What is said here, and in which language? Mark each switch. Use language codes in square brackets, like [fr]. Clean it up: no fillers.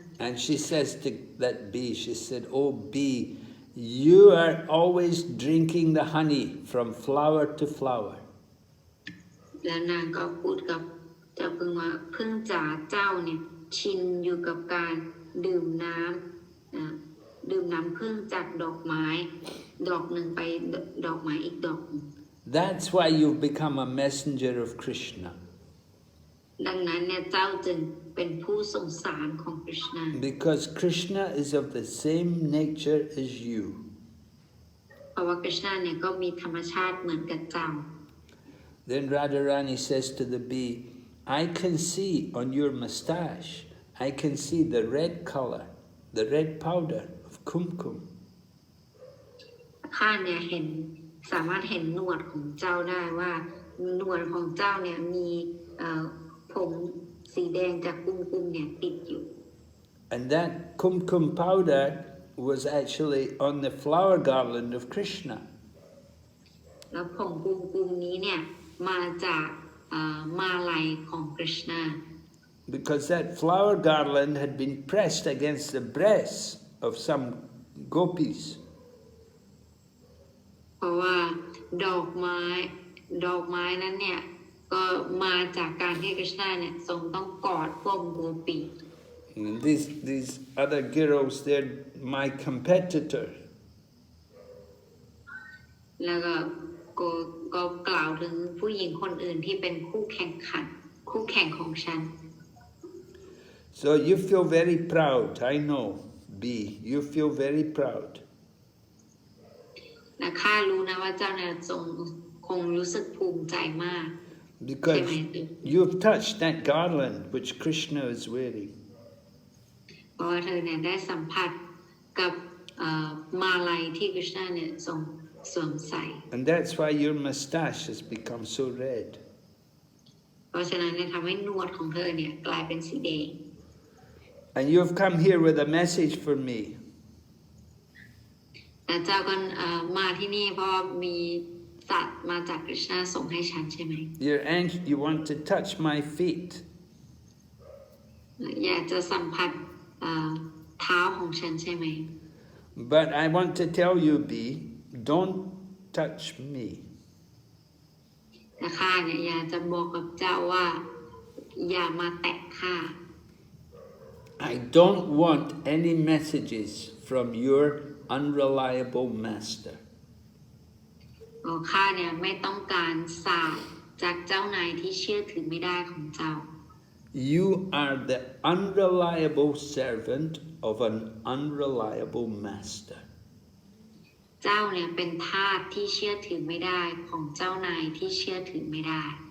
[en] And she says to that bee, she said, "Oh bee, you are always drinking the honey from flower to flower." [th] แล้วนางก็พูดกับเจ้าผึ้งว่าผึ้งจ๋าเจ้าเนี่ยชินอยู่กับการดื่มน้ำผึ้งจากดอกไม้ดอกหนึ่งไปดอกไม้อีกดอกหนึ่ง [en] That's why you've become a messenger of Krishna. [th] ดังนั้นเนี่ยเจ้าจึงเป็นผู้ส่งสารของคริชนา [en] Because Krishna is of the same nature as you. [th] เพราะว่าคริชนาเนี่ยก็มีธรรมชาติเหมือนกับเจ้า [en] Then Radharani says to the bee, "I can see on your mustache, I can see the red color, the red powder of kumkum." [th] ข้าเนี่ยเห็น สามารถเห็นหนวดของเจ้าได้ว่าหนวดของเจ้าเนี่ยมีผมสีแดงจากกุมๆเนี่ยติดอยู่ [en] And that kumkum powder was actually on the flower garland of Krishna. [th] แล้วผงกุมๆนี้เนี่ยมาจากมาลัยของกฤษณา [en] Because that flower garland had been pressed against the breasts of some gopis. [th] เพราะว่าดอกไม้นั้นเนี่ยก็มาจากการที่กฤษณาเนี่ยทรงต้องกอดพวกโกปี [en] And these other girls, they're my competitor. [th] แล้วก็กล่าวถึงผู้หญิงคนอื่นที่เป็นคู่แข่งของฉัน [en] So you feel very proud, I know, B. You feel very proud. [th] นะข้ารู้นะว่าเจ้าเนี่ยคงรู้สึกภูมิใจมาก [en] Because you've touched that garland which Krishna is wearing. [th] เพราะว่าเธอเนี่ยได้สัมผัสกับมาลัยที่กฤษณาเนี่ยทรงสวมใส่ [en] And that's why your moustache has become so red. [th] เพราะฉะนั้นเนี่ยทำให้หนวดของเธอเนี่ยกลายเป็นสีแดง [en] And you've come here with a message for me. [th] แต่เจ้าก็มาที่นี่เพราะมีสัตว์มาจากกฤษณาส่งให้ฉันใช่ไหม [en] You want to touch my feet. [th] อยากจะสัมผัสเท้าของฉันใช่ไหม [en] But I want to tell you, B, don't touch me. [th] แต่ข้าเนี่ยอยากจะบอกกับเจ้าว่าอย่ามาแตะข้า [en] I don't want any messages from your unreliable master. [th] ข้าเนี่ยไม่ต้องการสาปจากเจ้านายที่เชื่อถือไม่ได้ของเจ้า [en] You are the unreliable servant of an unreliable master. [th] เจ้าเนี่ยเป็นทาสที่เชื่อถือไม่ได้ของเจ้านายที่เชื่อถือไม่ได้